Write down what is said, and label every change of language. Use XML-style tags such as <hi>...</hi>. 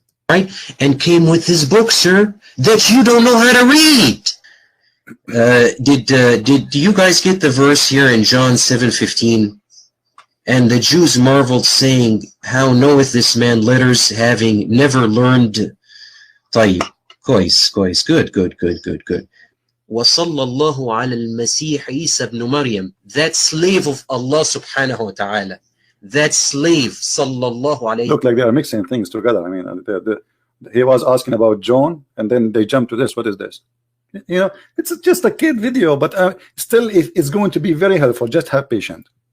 <en>Right, and came with this book, sir, that you don't know how to read. Did you guys get the verse here in John 7:15? And the Jews marveled, saying, how knoweth this man letters, having never learned?</en> <ar>طيب, كويس,</ar> <en>good.</en> <ar>وصلى الله على المسيح عيسى ابن مريم,</ar> <en>that slave of Allah subhanahu wa ta'ala, that slave,</en> <ar>sallallahu alayhi.</ar> <en>Look like they are mixing things together. I mean, he was asking about John, and then they jump to this. What is this? You know, it's just a kid video, but still it's going to be very helpful. Just have patience.</en>